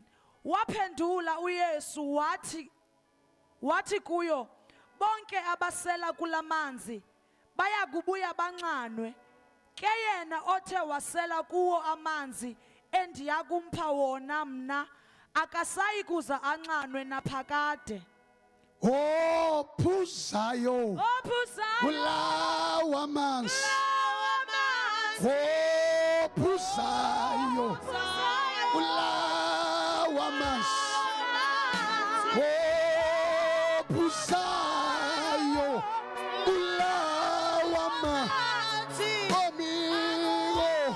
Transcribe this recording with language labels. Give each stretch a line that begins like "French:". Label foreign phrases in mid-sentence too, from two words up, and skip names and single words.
Xhosa: Waphendula uYesu wathi kuyo, bonke abasela kulamanzi bayakubuya banxanwe, ke yena othe wasela kuwo amanzi endiyakumpha wona mna akasayi kuza anxanwe naphakade.
Zulu: Ophuzayo kulawa amanzi, ophuzayo kulawa amanzi, ophuzayo kulawa amanzi, omigo